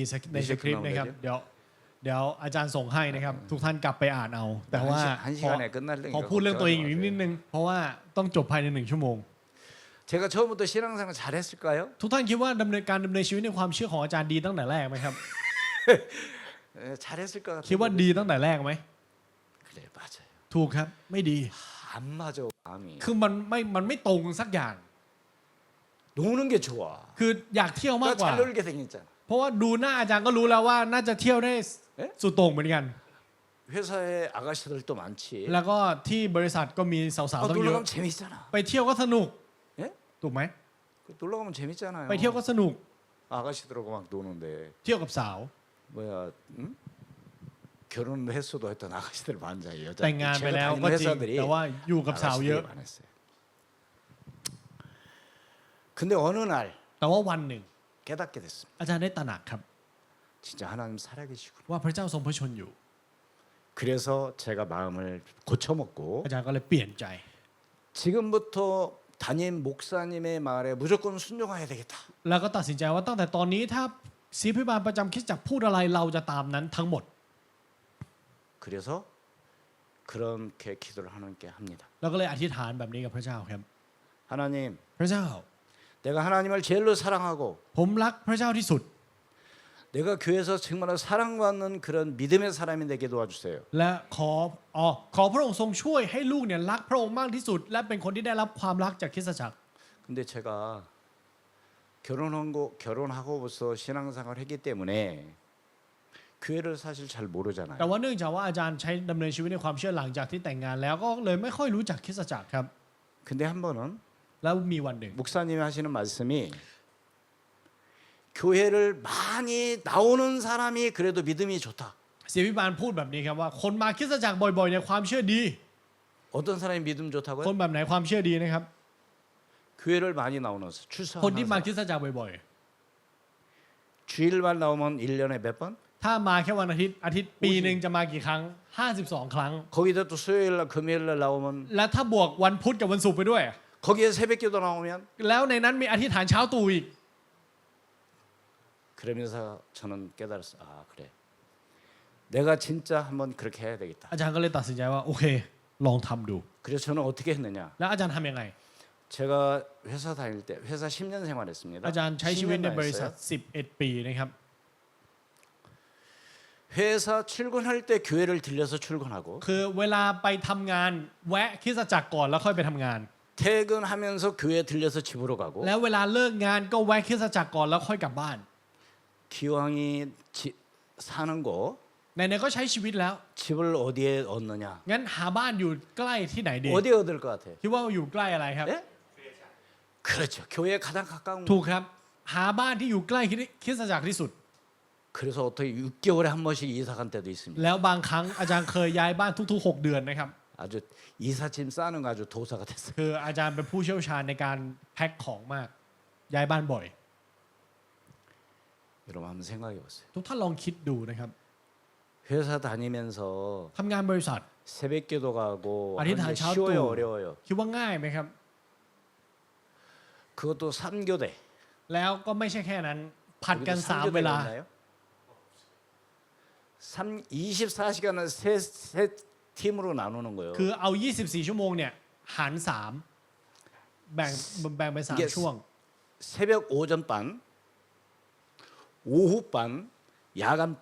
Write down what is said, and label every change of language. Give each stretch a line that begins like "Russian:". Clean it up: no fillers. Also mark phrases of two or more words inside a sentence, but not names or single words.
Thai: ก็เมสเซจที่มีอยู่แล้วมีในสคริปต์นะครับ เมสเซจคือ เดี๋ยวเดี๋ยวอาจารย์ส่งให้นะครับทุกท่านกลับไปอ่านเอา แต่ว่า
Korean: 한 시간에 끝날
Thai: ขอ 링가 พูดเรื่องตัวเองอยู่นิดนึงเพราะว่าต้องจบภายใน1 ชั่วโมง
Korean: 제가 처음부터 신앙생활 잘했을까요?
Thai: ทุกท่านคิดว่าดำเนินชีวิตในความเชื่อของอาจารย์ดีตั้งแต่แรกไหมครับ
Korean: 잘했을 것 같아요.
Thai: คิดว่าดีตั้งแต่แรกไหม
Korean: 그래 맞아요.
Thai: ถูกครับไม่ดี
Korean: 안 맞아 마음이.
Thai: คือมันไม่ตรงสักอย่าง
Korean: 노는 게 좋아.
Thai: คืออยากเที่ยวมากกว่า
Korean: 잘 놀게 생겼잖아.
Thai: เพราะว่าดูหน้าอาจารย์ก็รู้แล้วว่าน่าจะเที่ยวได้ เอ๊ะ สุดโต่งเหมือนกัน
Korean: 회사에 아가씨들도 많지.
Thai: แล้วก็ที่บริษัทก็มีสาวๆต้องเย
Korean: 놀러 อะ 가면 재밌잖아.
Thai: ไปเที่ยวก็สนุก
Korean: 예?
Thai: ถูกไหม
Korean: 놀러 가면 재밌잖아요.
Thai: ไปเที่ยวก็สนุก
Korean: 아가씨들하고 막 노는데
Thai: เที่ยวกับสาว
Korean: 뭐야? 응? 결혼을 했어도 했던 아가씨들 많잖아요. 여자.
Thai: แต่งงานไปแล้วก็จริง
Korean: 회사들이
Thai: แต่ว่าอยู่กับสาวเยอะ
Korean: 아가씨들이 많았어요. 근데 어느 날
Thai: แต่ว่าวันหนึ่ง
Korean: 깨닫게 됐습니다.
Thai: อาจารย์ได้ตระหนักครับ
Korean: 진짜 하나님 살아계시구나.
Thai: ว่าพระเจ้าทรงพระชนอยู่
Korean: 그래서 제가 마음을 고쳐먹고
Thai: อาจารย์ก็เลยเปลี่ยนใจ
Korean: 지금부터 담임 목사님의 말에 무조건 순종해야 되겠다.
Thai: แล้วก็ตัดสินใจว่าตั้งแต่ตอนนี้ถ้าศิษย์พิบาลประจำคริสตจักรพูดอะไรเราจะตามนั้นทั้งหมด
Korean: 그래서 그렇게 기도를 하나님께 합니다.
Thai: แล้วก็เลยอธิษฐานแบบนี้กับพระเจ้าครับ
Korean: 하나님,
Thai: พระเจ้า
Korean: 내가 하나님을 제일로 사랑하고
Thai: ผมรักพระเจ้าที่สุด
Korean: 내가 교회에서 정말로 사랑받는 그런 믿음의 사람이 되게 도와주세요.
Thai: และขอพระองค์ทรงช่วยให้ลูกเนี่ยรักพระองค์มากที่สุด และเป็นคนที่ได้รับความรักจากคริสตจักร
Korean: 근데 제가 결혼하고 벌써 신앙생활을 했기 때문에 교회를 사실 잘 모르잖아요.
Thai: แต่ว่าเนื่องจากว่าอาจารย์ใช้ดำเนินชีวิตในความเชื่อหลังจากที่แต่งงานแล้วก็เลยไม่ค่อยรู้จักคริสตจักรครับ
Korean: 근데 한 번은
Thai: แล้วมีวันหนึ่ง
Korean: 목사님이 하시는 말씀이 교회를 많이 나오는 사람이 그래도 믿음이 좋다.
Thai: ศิษย์พิบาลพูดแบบนี้ครับว่าคนมาคริสตจักรบ่อยๆเนี่ยความเชื่อดี
Korean: 어떤 사람이 믿음
Thai: คน
Korean: 좋다고요?
Thai: แบบไหนความเชื่อดีนะครับ
Korean: 교회를 많이 나오는
Thai: คนที่
Korean: 출석하는
Thai: มา
Korean: 사람.
Thai: คริสตจักรบ่อย
Korean: 주일만 나오면 1년에 몇 번?
Thai: ๆ ถ้ามาแค่วันอาทิตย์ปีหนึ่งจะมากี่ครั้ง 52 ครั้ง
Korean: 거기다 또 수요일날 금요일날 나오면
Thai: และถ้าบวกวันพุธกับวันศุกร์ไปด้วย
Korean: 거기에 새벽기도 나오면
Thai: แล้วในนั้นมีอธิษฐานเช้าตรู่อีก
Korean: 그러면서 저는 깨달았어요. 아 그래. 내가 진짜 한번 그렇게 해야 되겠다.
Thai: อาจารย์ก็เลยตัดสินใจว่าโอเคลองทำดู
Korean: 그래서 저는 어떻게 했느냐?
Thai: แล้วอาจารย์ทำยังไง
Korean: 제가 회사 다닐 때 회사 10년 생활했습니다.
Thai: อาจารย์ใช้ชีวิตใน
Korean: 10년
Thai: บริษัท
Korean: 했어요.
Thai: 11 ปีนะครับ
Korean: 회사 출근할 때 교회를 들려서 출근하고
Thai: คือเวลาไปทำงานแวะคริสตจักรก่อนแล้วค่อยไปทำงาน
Korean: 퇴근하면서 교회 들려서 집으로 가고
Thai: แล้วเวลาเลิกงานก็แวะคริสตจักรก่อนแล้วค่อยกลับบ้าน
Korean: 기왕이 사는 거
Thai: ไหนๆก็ใช้ชีวิตแล้ว
Korean: 집을 어디에 얻느냐?
Thai: งั้นหาบ้านอยู่ใกล้ที่ไหนดี
Korean: 어디에 얻을 것 같아?
Thai: คิดว่าอยู่ใกล้อะไรครับ
Korean: 예? 그렇죠. 교회에 가장 가까운
Thai: ถูกครับหาบ้านที่อยู่ใกล้คริสตจักรที่สุด
Korean: 그래서 어떻게 6개월에 한 번씩 이사 간 때도 있습니다.
Thai: แล้วบางครั้งอาจารย์เคยย้ายบ้านทุกๆ 6 เดือนนะครับ
Korean: 아주 이삿짐 싸는 거 아주 도사가 됐어요.
Thai: คืออาจารย์เป็นผู้เชี่ยวชาญในการแพ็คของมาก ย้ายบ้านบ่อย
Korean: 여러분 한번 생각해 보세요.
Thai: ทุกท่านลองคิดดูนะครับ
Korean: 회사 다니면서
Thai: ทำงานบริษัท
Korean: 새벽기도 가고 아니, 다 하는 게 샤워 쉬워요, 또. 어려워요.
Thai: คิดว่าง่ายไหมครับ
Korean: 그것도 3교대.
Thai: แล้วก็ไม่ใช่แค่นั้น ผัดกัน 3 เวลา
Korean: 있나요? 24시간을 세 팀으로 나누는 거예요.
Thai: คือเอา 24 ชั่วโมงเนี่ยหาร 3 แบ่งเป็น 3 ช่วง
Korean: 새벽 오전 반, 오후 반, 야간 반.